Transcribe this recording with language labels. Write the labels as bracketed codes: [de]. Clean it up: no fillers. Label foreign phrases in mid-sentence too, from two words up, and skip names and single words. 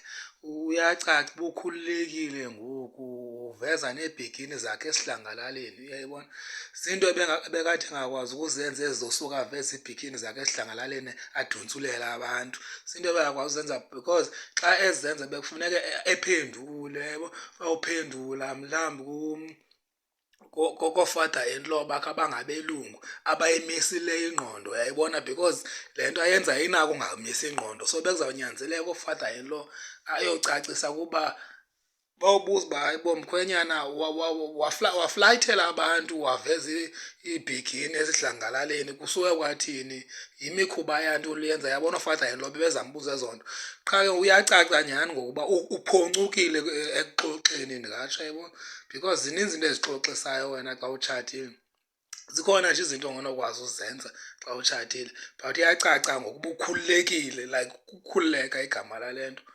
[xh] Uyacaca uba ukhululekile ngoku, uveza neebhikini zakhe esidlangalaleni, uyayibona. Zinto ebekade engakwazi ukuzenza ezi zosuka aveze iibhikini zakhe esidlangalaleni aduntsulele abantu. Zinto ebengakwazi uzenza because xa ezenza bekufuneka ephendule, uyayibona. Uyawuphendula mhlawumbi koofather-in-law bakhe abangabelungu abayimisileyo ingqondo, uyayibona, because le nto ayenza ayinako ungamisi ingqondo. So bekuzawunyanzeleka oo-father-in-law ayocacisa ukuba bawubuza uba hayibo mkhwenyana waflayithela abantu waveza iibhikini esidlangalaleni kusuke kwathini, yimikhuba yantoni le uyenza. Yabona oo-father-in-law bebezambuza ezo nto. Qha ke uyacaca nyhani ngokuba uphoncukile ekuxoxeni ndingatsho, uyayibona, because zininzi izinto ezixoxisayo wena xa utshatile. Zikhona nje izinto ongenokwazi uzenza xa utshatile but uyacaca ngokuba ukhululekile, like ukukhululeka igama lale nto.